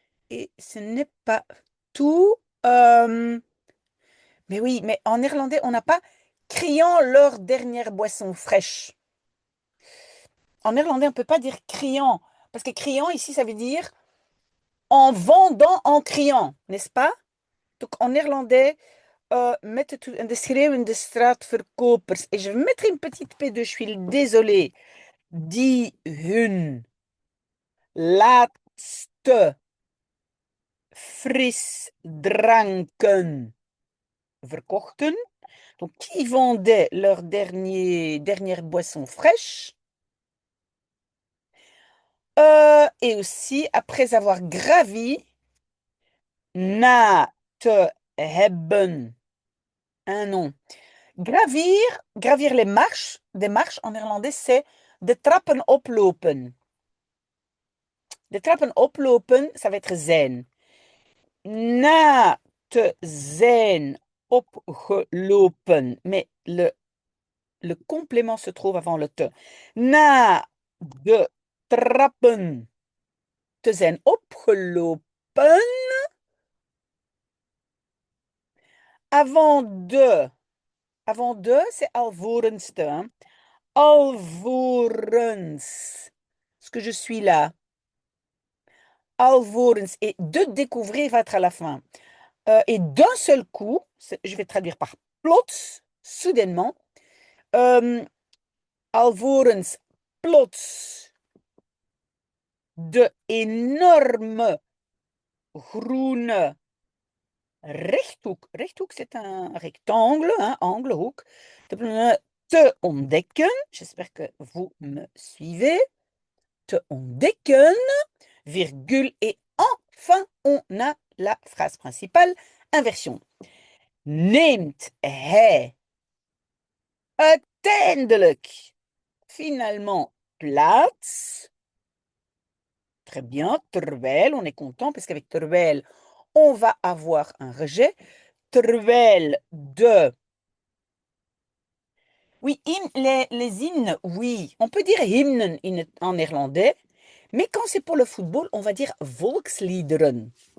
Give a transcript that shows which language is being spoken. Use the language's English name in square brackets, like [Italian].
[French] Et ce n'est pas tout. Mais oui, mais en néerlandais, on n'a pas criant leur dernière boisson fraîche. En néerlandais, on ne peut pas dire criant. Parce que criant, ici, ça veut dire en vendant, en criant, n'est-ce pas? Donc en néerlandais, [Dutch] met het de schreeuwende straatverkopers. [French] Et je vais mettre une petite P2, je suis désolée. [Dutch] Die hun laatste frisdranken verkochten. [French] Donc, qui vendaient leur dernière boisson fraîche. Et aussi, après avoir gravi, [Dutch] na te hebben, [French] un nom. Gravir les marches, des marches en néerlandais, c'est [Dutch] de trappen oplopen. De trappen oplopen, [French] ça va être [Dutch] zijn. Na te zijn opgelopen, [French] mais le complément se trouve avant le te. [Dutch] Na de trappen te zijn opgelopen. [French] Avant de. Avant de, c'est [Dutch] alvorens te, [French] hein. Alvorens. Est-ce que je suis là? Alvorens. Et de découvrir va être à la fin. Et d'un seul coup, je vais traduire par plots, soudainement. [Dutch] Euh, alvorens, plots, de énormes groene rechthoek. [French] Rechthoek, c'est un rectangle, hein, angle, hoek. [Dutch] Te ontdekken. [French] J'espère que vous me suivez. [Dutch] Te ontdekken, [French] virgule. Et enfin, on a la phrase principale, inversion. [Dutch] Neemt hij uiteindelijk finalement plaats? [French] Très bien, terwijl, on est content parce qu'avec terwijl, on va avoir un rejet. [Dutch] Terwijl de. [French] Oui, les hymnes, oui. On peut dire hymnen en néerlandais, mais quand c'est pour le football, on va dire volksliederen.